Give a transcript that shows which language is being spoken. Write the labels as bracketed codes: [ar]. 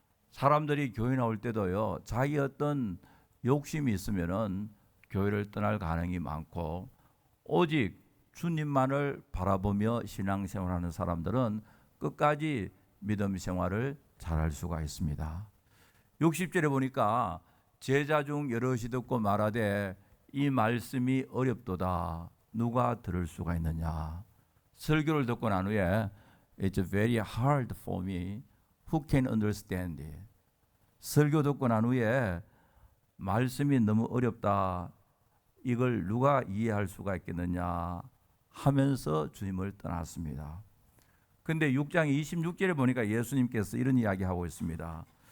[ko] 사람들이 교회 나올 때도요, 자기 어떤 욕심이 있으면은 교회를 떠날 가능이 많고, 오직 주님만을 바라보며 신앙생활하는 사람들은 끝까지 믿음 생활을 잘할 수가 있습니다. 60절에 보니까 제자 중 여럿이 듣고 말하되 이 말씀이 어렵도다. 누가 들을 수가 있느냐. 설교를 듣고 난 후에 [en] It's very hard for me. Who can understand it? [ko] 설교 듣고 난 후에 말씀이 너무 어렵다. 이걸 누가 이해할 수가 있겠느냐 하면서 주님을 떠났습니다. 근데 6장 26절에 보니까 예수님께서 이런 이야기하고 있습니다.